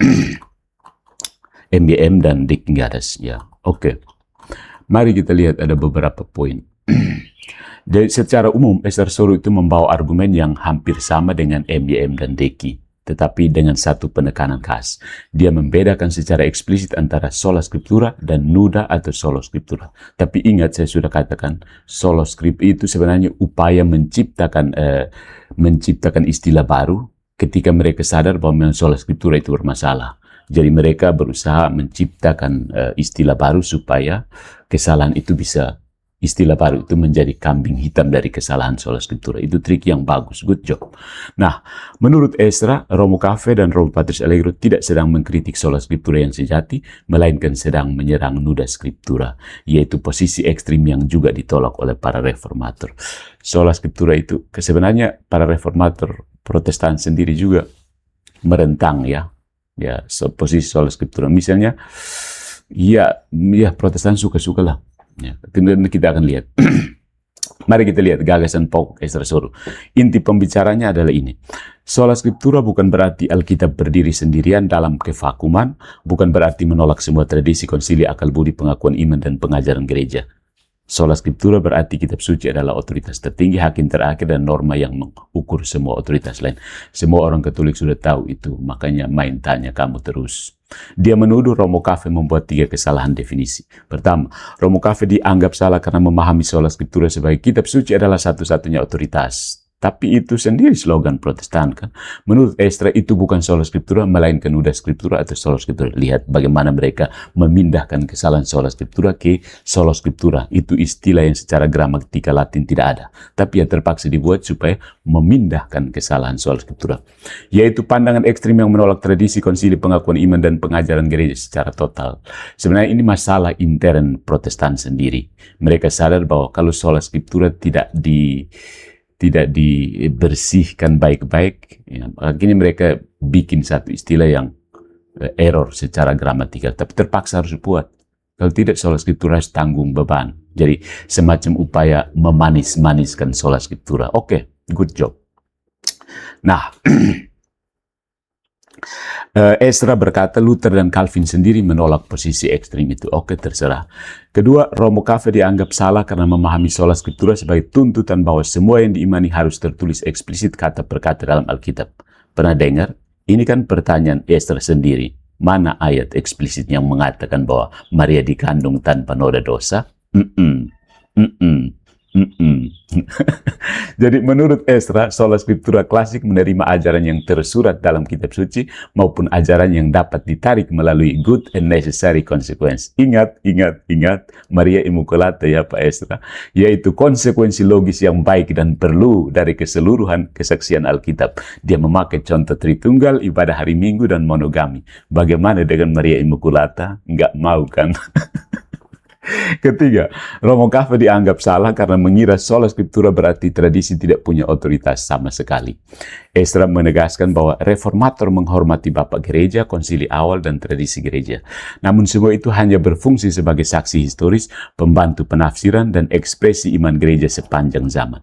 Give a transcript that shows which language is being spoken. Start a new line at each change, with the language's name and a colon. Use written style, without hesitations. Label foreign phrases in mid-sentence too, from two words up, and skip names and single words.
Indonesian: MBM dan Deking Gadas ya. Oke. Mari kita lihat ada beberapa poin. Jadi secara umum Ezra Soru itu membawa argumen yang hampir sama dengan MBM dan Deki. tetapi dengan satu penekanan khas. Dia membedakan secara eksplisit antara
Latin: sola scriptura
Indonesian: dan nuda atau
Latin: solo scriptura.
Indonesian: Tapi ingat, saya sudah katakan, solo script itu sebenarnya upaya menciptakan istilah baru ketika mereka sadar bahwa memang
Latin: sola scriptura
Indonesian: itu bermasalah. Jadi mereka berusaha menciptakan istilah baru supaya kesalahan itu bisa, istilah baru itu menjadi kambing hitam dari kesalahan
Latin: sola scriptura.
Indonesian: Itu trik yang bagus,
English: good job.
Indonesian: Nah, menurut Ezra, Romo Cafe dan Romo Patris Allegro tidak sedang mengkritik
Latin: sola scriptura
Indonesian: yang sejati, melainkan sedang menyerang
Latin: nuda scriptura,
Indonesian: yaitu posisi ekstrim yang juga ditolak oleh para reformator.
Latin: Sola scriptura
Indonesian: itu, sebenarnya para reformator Protestan sendiri juga merentang ya posisi
Latin: sola scriptura.
Indonesian: Misalnya, ya Protestan suka-suka lah. Ya, kita akan lihat. Mari kita lihat gagasan pokok Ezra Soru. Inti pembicaranya adalah ini.
Latin: Sola scriptura
Indonesian: bukan berarti Alkitab berdiri sendirian dalam kevakuman, bukan berarti menolak semua tradisi, konsili, akal budi, pengakuan iman, dan pengajaran gereja.
Latin: Sola scriptura
Indonesian: berarti kitab suci adalah otoritas tertinggi, hakim terakhir, dan norma yang mengukur semua otoritas lain. Semua orang Katolik sudah tahu itu, makanya main tanya kamu terus. Dia menuduh Romo Cafe membuat 3 kesalahan definisi. Pertama, Romo Cafe dianggap salah karena memahami
Latin: sola scriptura
Indonesian: sebagai kitab suci adalah satu-satunya otoritas. Tapi itu sendiri slogan Protestan kan. Menurut Ezra itu bukan
Latin: sola scriptura,
Indonesian: melainkan
Latin: nuda scriptura
Indonesian: atau
Latin: sola scriptura.
Indonesian: Lihat bagaimana mereka memindahkan kesalahan
Latin: sola scriptura
Indonesian: ke
Latin: sola scriptura.
Indonesian: Itu istilah yang secara gramatika Latin tidak ada, tapi yang terpaksa dibuat supaya memindahkan kesalahan
Latin: sola scriptura.
Indonesian: Yaitu pandangan ekstrim yang menolak tradisi, konsili, pengakuan iman, dan pengajaran gereja secara total. Sebenarnya ini masalah intern Protestan sendiri. Mereka sadar bahwa kalau
Latin: sola scriptura
Indonesian: tidak dibersihkan baik-baik, ya, akhirnya mereka bikin satu istilah yang error secara gramatikal, tapi terpaksa harus buat. Kalau tidak,
Latin: sola scriptura
Indonesian: harus tanggung beban. Jadi semacam upaya memanis-maniskan
Latin: sola scriptura.
Indonesian: Oke,
English: good job.
Indonesian: Nah, Ezra berkata Luther dan Calvin sendiri menolak posisi ekstrim itu. Oke, terserah. Kedua, Romo Cafe dianggap salah karena memahami
Latin: sola scriptura
Indonesian: sebagai tuntutan bahwa semua yang diimani harus tertulis eksplisit kata per kata dalam Alkitab. Pernah dengar? Ini kan pertanyaan Ezra sendiri. Mana ayat eksplisit yang mengatakan bahwa Maria dikandung tanpa noda dosa? Jadi menurut Ezra,
Latin: sola scriptura
Indonesian: klasik menerima ajaran yang tersurat dalam kitab suci maupun ajaran yang dapat ditarik melalui
English: good and necessary consequence.
Indonesian: Ingat Maria Immaculata ya Pak Ezra, yaitu konsekuensi logis yang baik dan perlu dari keseluruhan kesaksian Alkitab. Dia memakai contoh Tritunggal, ibadah hari Minggu, dan monogami. Bagaimana dengan Maria Immaculata? Nggak mau kan? Ketiga, Romo Cafe dianggap salah karena mengira
Latin: sola scriptura
Indonesian: berarti tradisi tidak punya otoritas sama sekali. Ezra menegaskan bahwa reformator menghormati Bapak Gereja, konsili awal, dan tradisi gereja. Namun semua itu hanya berfungsi sebagai saksi historis, pembantu penafsiran, dan ekspresi iman gereja sepanjang zaman.